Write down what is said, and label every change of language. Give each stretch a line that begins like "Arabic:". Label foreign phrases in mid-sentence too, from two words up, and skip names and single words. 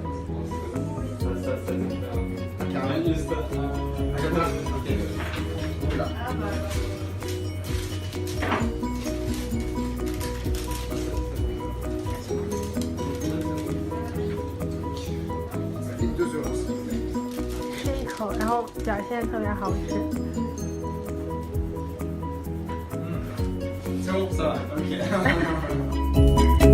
French: Caramel juste. Ok. Oula. Ça fait 2 euros.
Chinese: 吃一口，然后表现特别好吃。
French: C'est bon, ça va, ok.